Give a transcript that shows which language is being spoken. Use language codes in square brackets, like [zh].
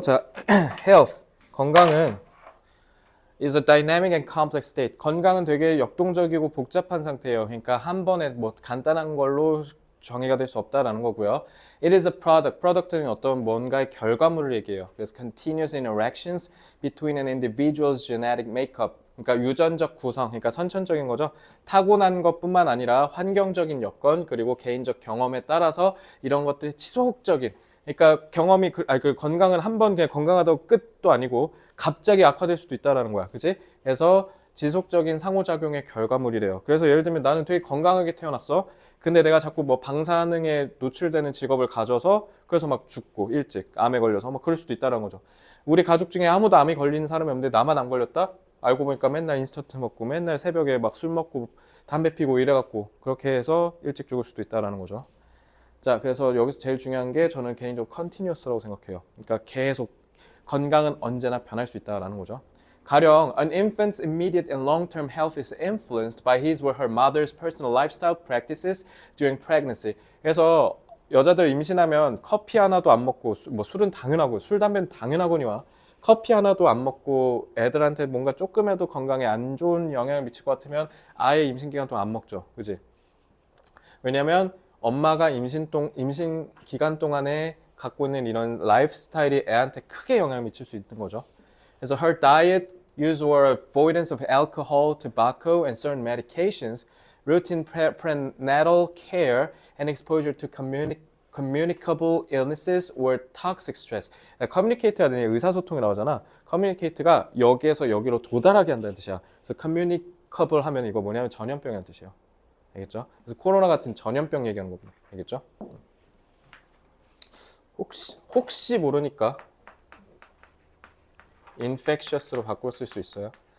[en] 자, health, 건강은 is a dynamic and complex state. [ko] 건강은 되게 역동적이고 복잡한 상태예요. 그러니까 한 번에 뭐 간단한 걸로 정의가 될 수 없다라는 거고요. [en] It is a product. [ko] product는 어떤 뭔가의 결과물을 얘기해요. [en] 그래서 continuous interactions between an individual's genetic makeup. [ko] 그러니까 유전적 구성, 그러니까 선천적인 거죠. 타고난 것뿐만 아니라 환경적인 여건 그리고 개인적 경험에 따라서 이런 것들이 지속적인, 그러니까 경험이 그 건강은 한 번 그냥 건강하다고 끝도 아니고 갑자기 악화될 수도 있다라는 거야, 그렇지? 그래서 지속적인 상호작용의 결과물이래요. 그래서 예를 들면 나는 되게 건강하게 태어났어. 근데 내가 자꾸 뭐 방사능에 노출되는 직업을 가져서 그래서 막 죽고 일찍 암에 걸려서 뭐 그럴 수도 있다는 거죠. 우리 가족 중에 아무도 암이 걸리는 사람이 없는데 나만 안 걸렸다? 알고 보니까 맨날 인스턴트 먹고 맨날 새벽에 막 술 먹고 담배 피고 이래갖고 그렇게 해서 일찍 죽을 수도 있다는 거죠. 자, 그래서 여기서 제일 중요한 게 저는 개인적으로 continuous라고 생각해요. 그러니까 계속 건강은 언제나 변할 수 있다는 거죠. [en] 가령 an infant's immediate and long-term health is influenced by his or her mother's personal lifestyle practices during pregnancy. [ko] 그래서 여자들 임신하면 커피 하나도 안 먹고 뭐 술은 당연하고 술 담배는 당연하거니와 커피 하나도 안 먹고 애들한테 뭔가 조금이라도 건강에 안 좋은 영향을 미칠 것 같으면 아예 임신 기간 동안 안 먹죠, 그지? 왜냐하면 엄마가 임신 기간 동안에 갖고 있는 이런 라이프 스타일이 애한테 크게 영향을 미칠 수 있는 거죠. [en] 그래서 her diet, use or avoidance of alcohol, tobacco, and certain medications, routine prenatal care, and exposure to communicable illnesses or toxic stress. [ko] communicate가 되는 의사소통이라고 하잖아. communicate가 여기에서 여기로 도달하게 한다는 뜻이야. 그래서 communicable 하면 이거 뭐냐면 전염병이라는 뜻이에요. 알겠죠? 그래서 코로나 같은 전염병 얘기하는 거거든요. 알겠죠? 혹시 모르니까 infectious로 바꿔 쓸 수 있어요.